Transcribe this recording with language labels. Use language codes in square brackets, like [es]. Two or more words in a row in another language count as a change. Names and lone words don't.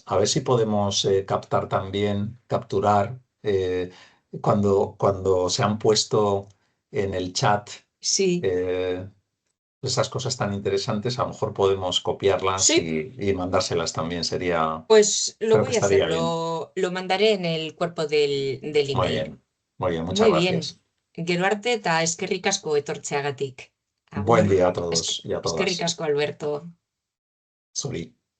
[es] A ver si podemos capturar cuando se han puesto en el chat Sí. eh, esas cosas tan interesantes, a lo mejor podemos copiarlas Sí, y mandárselas también. pues lo Creo que voy a hacer, estaría bien. lo mandaré en el cuerpo del Muy email. bien, muy bien, muchas Muy bien. gracias. [eu] Gero arte eta eskerrik asko etortzeagatik. [es] Buen [eu] Agur. [es] día a todos y a [eu] Eskerrik [es] todas. [eu] asko, Alberto. Zuri.